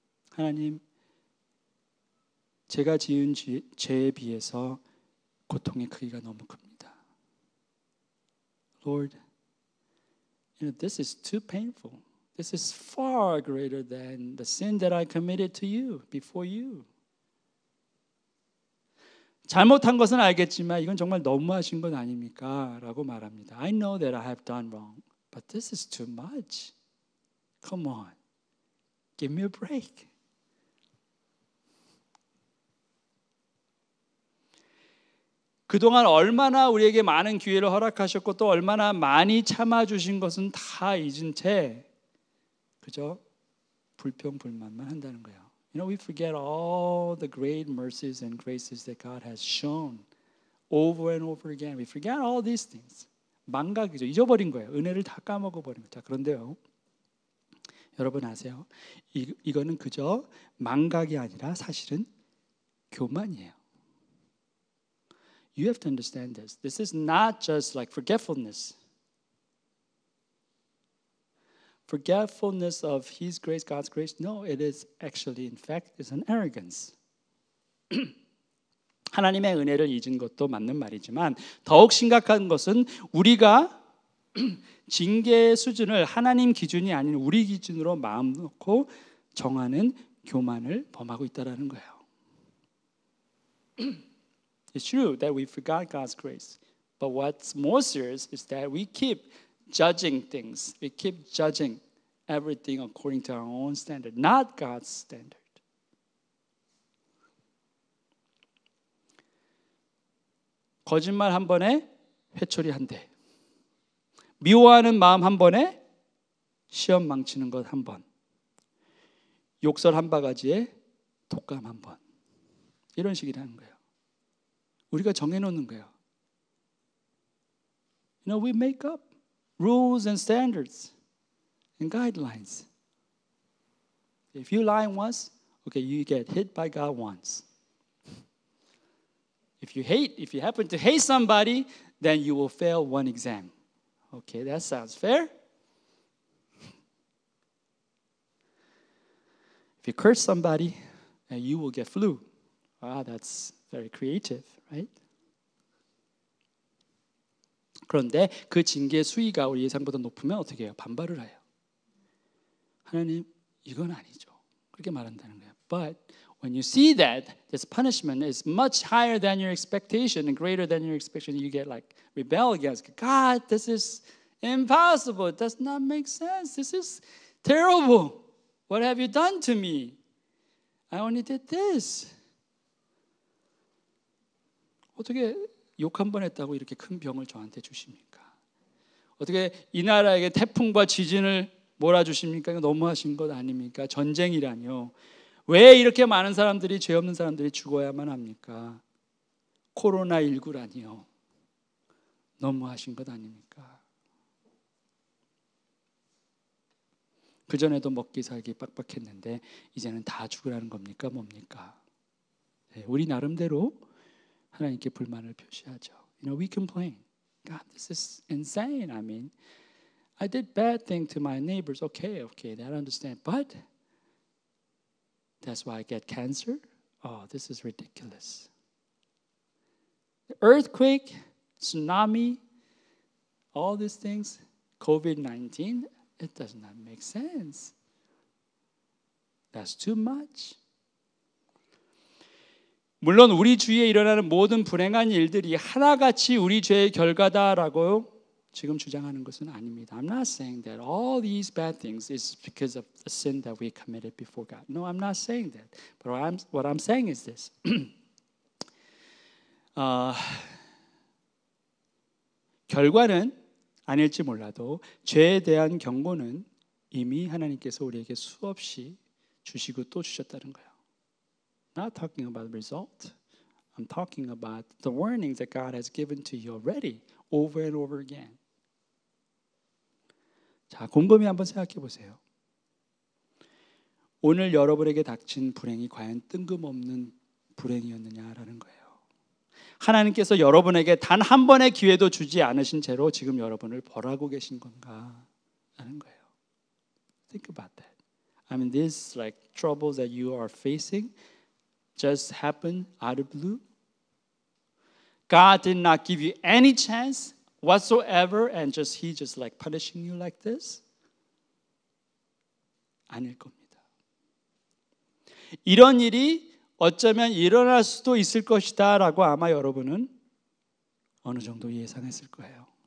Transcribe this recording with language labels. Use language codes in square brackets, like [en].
[ko] 하나님, 제가 지은 죄에 비해서 고통의 크기가 너무 큽니다. [en] Lord, this is too painful. This is far greater than the sin that I committed to you, before you. [ko] 잘못한 것은 알겠지만 이건 정말 너무하신 건 아닙니까? 라고 말합니다. [en] I know that I have done wrong, but this is too much. Come on, give me a break. [ko] 그동안 얼마나 우리에게 많은 기회를 허락하셨고 또 얼마나 많이 참아주신 것은 다 잊은 채 그저 불평불만만 한다는 거예요. [en] You know, we forget all the great mercies and graces that God has shown over and over again. We forget all these things. [ko] 망각이죠. 잊어버린 거예요. 은혜를 다 까먹어버린 거죠. 그런데요, 여러분 아세요? 이거는 그저 망각이 아니라 사실은 교만이에요. [en] You have to understand this. This is not just like forgetfulness. Forgetfulness of His grace, God's grace. No, it is actually, in fact, is an arrogance. [ko] 하나님의 은혜를 잊은 것도 맞는 말이지만 더욱 심각한 것은 우리가 징계의 수준을 하나님 기준이 아닌 우리 기준으로 마음 놓고 정하는 교만을 범하고 있다는 거예요. [en] It's true that we forgot God's grace. But what's more serious is that we keep judging things. We keep judging everything according to our own standard, not God's standard. [ko] 거짓말 한 번에 회초리 한 대. 미워하는 마음 한 번에 시험 망치는 것 한 번. 욕설 한 바가지에 독감 한 번. 이런 식이라는 거예요. 우리가 정해놓는 거예요. [en] You know, we make up rules and standards and guidelines. If you lie once, okay, you get hit by God once. If you happen to hate somebody, then you will fail one exam. Okay, that sounds fair. If you curse somebody, then you will get flu. Wow, that's very creative, right? [ko] 그런데 그 징계의 수위가 우리 예상보다 높으면 어떻게 해요? 반발을 해요. 하나님, 이건 아니죠. 그렇게 말한다는 거예요. [en] But when you see that this punishment is much higher than your expectation and greater than your expectation, you get like rebel against God. This is impossible. It does not make sense. This is terrible. What have you done to me? I only did this. [ko] 어떻게 욕 한 번 했다고 이렇게 큰 병을 저한테 주십니까? 어떻게 이 나라에게 태풍과 지진을 몰아주십니까? 이거 너무하신 것 아닙니까? 전쟁이라뇨. 왜 이렇게 많은 사람들이, 죄 없는 사람들이 죽어야만 합니까? 코로나19라니요. 너무하신 것 아닙니까? 그전에도 먹기 살기 빡빡했는데 이제는 다 죽으라는 겁니까? 뭡니까? 네, 우리 나름대로 하나님께 불만을 표시하죠. [en] You know, we complain. God, this is insane. I mean, I did bad thing to my neighbors. Okay, that I understand. But that's why I get cancer? Oh, this is ridiculous. The earthquake, tsunami, all these things, COVID-19, it does not make sense. That's too much. [ko] 물론 우리 주위에 일어나는 모든 불행한 일들이 하나같이 우리 죄의 결과다라고 지금 주장하는 것은 아닙니다. [en] I'm not saying that all these bad things is because of the sin that we committed before God. No, I'm not saying that. But what I'm saying is this. [ko] 결과는 아닐지 몰라도 죄에 대한 경고는 이미 하나님께서 우리에게 수없이 주시고 또 주셨다는 거예요. [en] Not talking about the result. I'm talking about the warnings that God has given to you already, over and over again. [ko] 자, 곰곰이 한번 생각해 보세요. 오늘 여러분에게 닥친 불행이 과연 뜬금없는 불행이었느냐라는 거예요. 하나님께서 여러분에게 단 한 번의 기회도 주지 않으신 채로 지금 여러분을 벌하고 계신 건가? 라는 거예요. [en] Think about that. I mean, these like troubles that you are facing just happened out of blue. God did not give you any chance whatsoever and He just like punishing you like this? [ko] 아닐 겁니다. 이런 일이 어쩌면 일어날 수도 있을 것이다 라고 아마 여러분은 어느 정도 예상했을 거예요.